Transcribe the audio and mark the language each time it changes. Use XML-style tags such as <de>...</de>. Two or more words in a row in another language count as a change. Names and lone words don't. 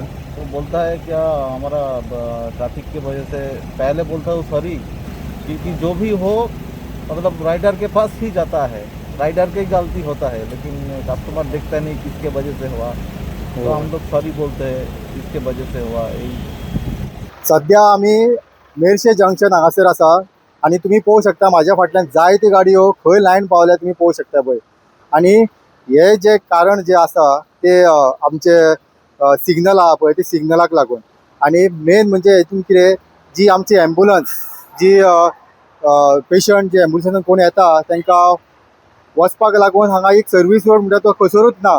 <hi>तो बोलता है क्या हमारा ट्रैफिक की वजह से पहले बोलता हूँ सॉरी क्योंकि जो भी हो मतलब राइडर के पास ही जाता है. राइडर की गलती होता है लेकिन कस्टमर देखता नहीं किसके वजह से हुआ. तो हम लोग सॉरी बोलते हैं किसके वजह से हुआ.</hi> <kok>सध्या आम्ही मेर्शे जंक्शन हांगासर आसा आणि तुम्ही पळोवंक शकता म्हाज्या फाटल्यान जायत्यो गाडयो खंय लायन पावल्या तुम्ही पळोवंक शकता पळय. आणि हे जे कारण जे आसा ते आमचे सिग्नल आहा पळय ते सिग्नलाक लागून. आणि मेन म्हणजे हेतून कितें जी आमची एम्बुलन्स जी पेशंट जे एम्बुलन्सान कोण येता तांकां वचपाक लागून हांगा एक सर्वीस रोड म्हणटा तो खसरूच ना.</kok>